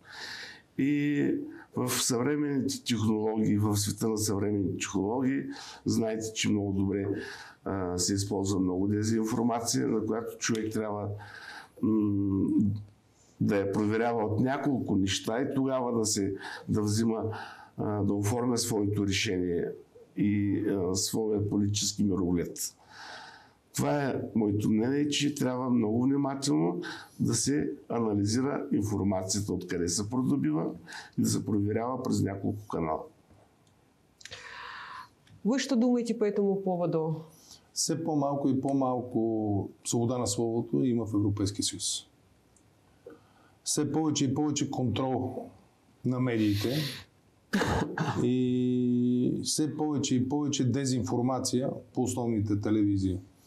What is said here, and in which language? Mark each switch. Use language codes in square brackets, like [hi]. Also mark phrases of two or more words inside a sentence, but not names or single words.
[bg] И в съвременните технологии, в света на съвременните технологии, знаете, че много добре се използва много дезинформация, на която човек трябва да я проверява от няколко неща и тогава да взима, да оформя своето решение и своя политически мироглед. Това е моето мнение, че трябва много внимателно да се анализира информацията, откъде се придобива и да се проверява през няколко канала. [ru] Вы что думаете по этому поводу? [bg] Все по-малко и по-малко свобода на словото има в Европейския съюз. Все повече и повече контрол на медиите и все повече и повече дезинформация по основните телевизии.